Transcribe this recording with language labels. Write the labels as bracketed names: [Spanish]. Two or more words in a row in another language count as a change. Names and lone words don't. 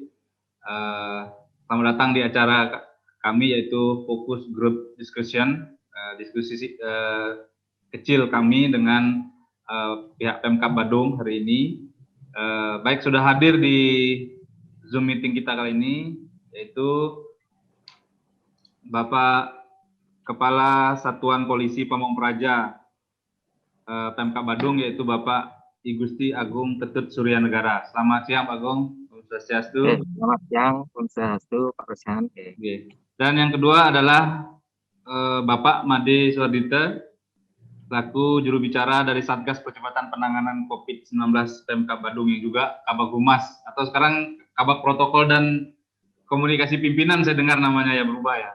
[Indonesian] Selamat datang di acara kami yaitu Focus Group Discussion, diskusi kecil kami dengan pihak Pemkab Badung hari ini. Baik, sudah hadir di Zoom meeting kita kali ini, yaitu Bapak Kepala Satuan Polisi Pamong Praja Pemkab Badung, yaitu Bapak I Gusti Agung Ketut Suryanegara. Selamat siang Pak Agung. Swastiastu. Selamat siang, Swastiastu, Pak Rosihan. Dan yang kedua adalah Bapak Made Suardite, selaku juru bicara dari Satgas Percepatan Penanganan COVID-19 Pemkab Badung, yang juga Kabag Humas, atau sekarang Kabag Protokol dan Komunikasi Pimpinan, saya dengar namanya ya berubah ya.